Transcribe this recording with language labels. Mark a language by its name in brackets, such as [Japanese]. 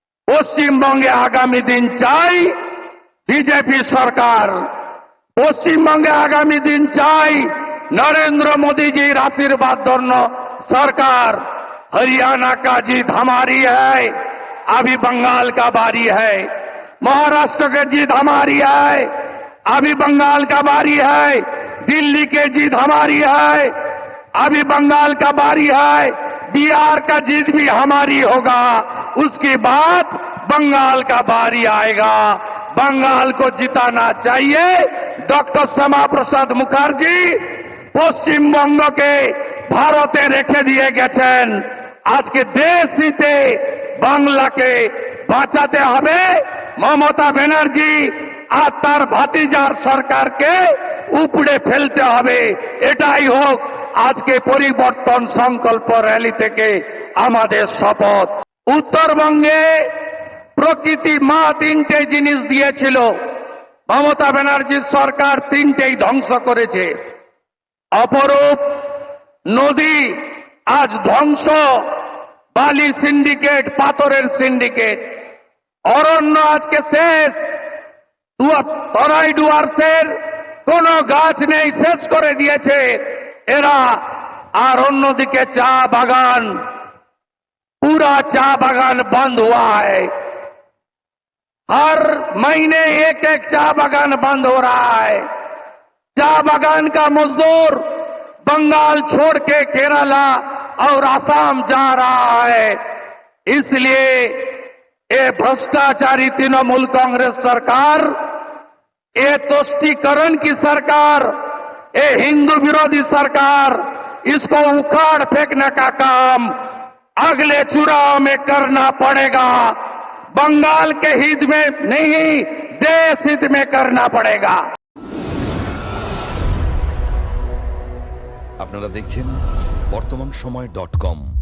[Bangla] পশ্চিমবঙ্গে আগামী দিন চাই বিজেপি সরকার, পশ্চিমবঙ্গে আগামী দিন চাই [Hindi] नरेंद्र मोदी जी आशीर्वाद धন্য सरकार। हरियाणा का जीत हमारी है, अभी बंगाल का बारी है। महाराष्ट्र के जीत हमारी है, अभी बंगाल का बारी है। दिल्ली के जीत हमारी है, अभी बंगाल का बारी है। बिहार का जीत भी हमारी होगा, उसके बाद बंगाल का बारी आएगा। बंगाल को जिताना चाहिए। [Bangla] डॉक्टर श्यामा प्रसाद मुखर्जी পশ্চিমবঙ্গকে ভারতে রেখে দিয়ে গেছেন। আজকে দেশ হিতে বাংলাকে বাঁচাতে হবে। মমতা ব্যানার্জি আর তার ভাতিজার সরকারকে উপড়ে ফেলতে হবে। এটাই হোক আজকে পরিবর্তন সংকল্প র্যালি থেকে আমাদের শপথ। উত্তরবঙ্গে প্রকৃতি মা তিনটে জিনিস দিয়েছিল, মমতা ব্যানার্জির সরকার তিনটেই ধ্বংস করেছে। অপরূপ নদী আজ ধ্বংস, বালি সিন্ডিকেট, পাথরের সিন্ডিকেট। অরণ্য আজকে শেষ, তরাই ডুয়ার্সের কোন গাছ নেই, শেষ করে দিয়েছে এরা। আর অন্যদিকে চা বাগান, [Hindi] पूरा चा बागान बंद हुआ है। हर महीने एक एक चा बागान बंद हो रहा है। चा बागान का मजदूर बंगाल छोड़ के केरला और असम जा रहा है। इसलिए ये भ्रष्टाचारी तृणमूल कांग्रेस सरकार, ये तुष्टीकरण की सरकार, ये हिंदू विरोधी सरकार, इसको उखाड़ फेंकने का काम अगले चुनाव में करना पड़ेगा। बंगाल के हित में नहीं, देश हित में करना पड़ेगा। [Bangla] আপনারা দেখছেন বর্তমানসময়.com।